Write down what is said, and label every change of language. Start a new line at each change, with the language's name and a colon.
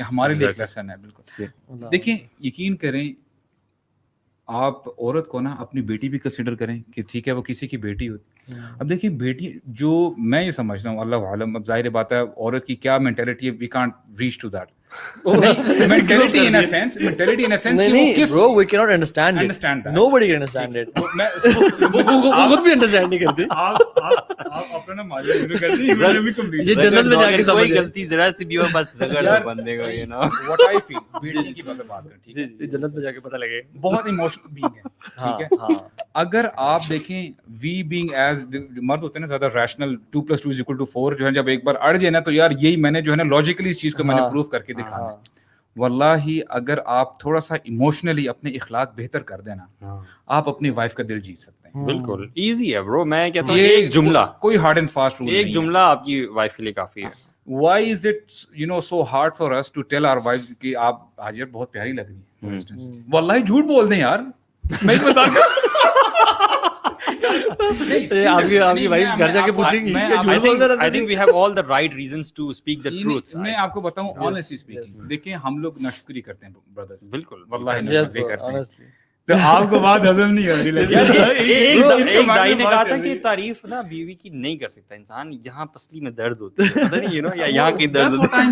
Urdu: ہمارے لیے ایک لیسن ہے. بالکل دیکھیں, یقین کریں آپ عورت کو نا اپنی بیٹی بھی کنسیڈر کریں کہ ٹھیک ہے وہ کسی کی بیٹی ہوتی. اب دیکھیں بیٹی, جو میں یہ سمجھتا ہوں اللہ عالم, اب ظاہر بات ہے عورت کی کیا مینٹیلٹی ہے,
English: We can't reach to that. mentality in a sense
Urdu: کہ وہ کس,
English: bro we cannot understand that, nobody can understand it.
Urdu: میں خود بھی انڈرسٹینڈ نہیں کرتے. آپ اپنا ماجرا شروع کر دیں, میں بھی کمپلیٹ. یہ جنت میں جا کے کوئی غلطی ذرا سی بھی ہو بس رگڑ دو بندے کو,
English: you know what I feel.
Urdu: بیٹی کی بات کریں, ٹھیک ہے, جنت میں جا کے پتہ لگے. بہت ایموشنل بینگ ہے, ٹھیک ہے. اگر آپ دیکھیں وی بینگ ایز مرد ہوتے ہیں نا زیادہ ریشنل, 2+2=4 جو ہے, جب ایک بار اڑ جائے نا تو یار یہی میں نے جو ہے نا لاجیکلی اس چیز کو میں نے پروف کر کے دکھانا ہے. واللہ اگر آپ تھوڑا سا ایموشنلی اپنے اخلاق بہتر کر دینا, آپ اپنی وائف کا دل جیت سکتے ہیں. بالکل ایزی ہے برو, میں کہتا ہوں ایک جملہ, کوئی ہارڈ اینڈ فاسٹ رول, ایک جملہ آپ کی وائف کے لیے کافی ہے.
English: Why is it so hard for us to tell our wives
Urdu: کہ آپ حاجر بہت پیاری لگ رہی ہیں for instance. واللہ جھوٹ بول دیں یار, میں بتا آپ کی وائف گھر جا کے پوچھیں گی.
English: I think we have all the right reasons to speak the truth.
Urdu: میں آپ کو بتاؤں
English: honestly speaking,
Urdu: دیکھیں ہم لوگ ناشکری کرتے ہیں brothers, بالکل واللہ ناشکری کرتے ہیں, تو آپ کو بات ہضم نہیں ہو رہی. ایک دائی نے کہا تھا کہ تعریف نا بیوی کی نہیں کر سکتا انسان, یہاں پسلی میں درد ہوتی ہے, پتہ نہیں یا یہاں کہیں درد ہوتا